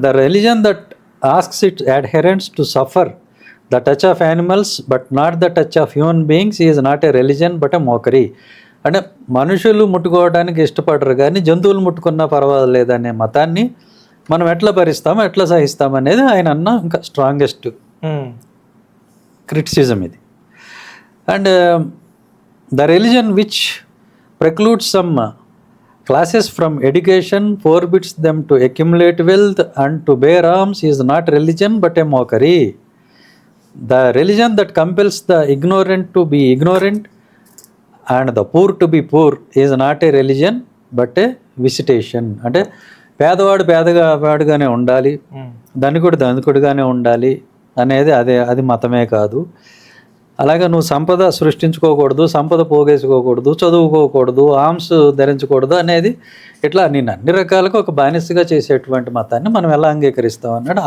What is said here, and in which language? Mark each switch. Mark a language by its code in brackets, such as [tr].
[en] The religion that asks it adherents to suffer the touch of animals but not the touch of human beings is not a religion but a mockery. [te] అంటే మనుషులు ముట్టుకోవడానికి ఇష్టపడరు కానీ జంతువులు ముట్టుకున్నా పర్వాలేదు అనే మతాన్ని మనం ఎట్లా భరిస్తాం, ఎట్లా సహిస్తాం అనేది ఆయన అన్న ఇంకా స్ట్రాంగెస్ట్ క్రిటిసిజం ఇది. [en] And the religion which precludes some classes from education, forbids them to accumulate wealth and to bear arms is not religion but a mockery. The religion that compels the ignorant to be ignorant and the poor to be poor is not a religion but a visitation. [te] అంటే పేదవాడు పేదవాడుగానే ఉండాలి, ధనికుడు ధనికుడిగానే ఉండాలి అనేది అది మతమే కాదు. అలాగే నువ్వు సంపద సృష్టించుకోకూడదు, సంపద పోగేసుకోకూడదు, చదువుకోకూడదు, ఆర్మ్స్ ధరించకూడదు అనేది ఇట్లా నేను అన్ని రకాలుగా ఒక బానిసగా చేసేటువంటి మతాన్ని మనం ఎలా అంగీకరిస్తాం అన్నాడు.